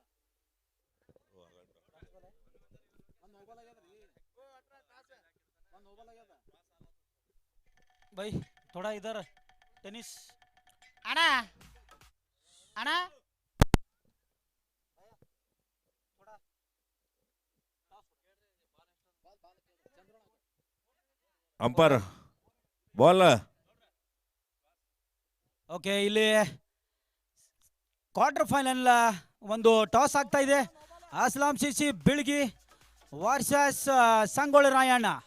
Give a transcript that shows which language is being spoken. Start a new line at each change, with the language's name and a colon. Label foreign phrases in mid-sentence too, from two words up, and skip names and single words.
Hindi: भाई थोड़ा इधर टेनिस आना आना। अंपर बॉल।
Kannada: ಓಕೆ, ಇಲ್ಲಿ
English: quarter final
Kannada: ಒಂದು ಟಾಸ್ ಆಗ್ತಾ ಇದೆ. ಅಸ್ಲಾಂ ಸಿಸಿ ಬಿಳ್ಗಿ ವರ್ಸಸ್ ಸಂಗೊಳ್ಳಿ ರಾಯಣ್ಣ.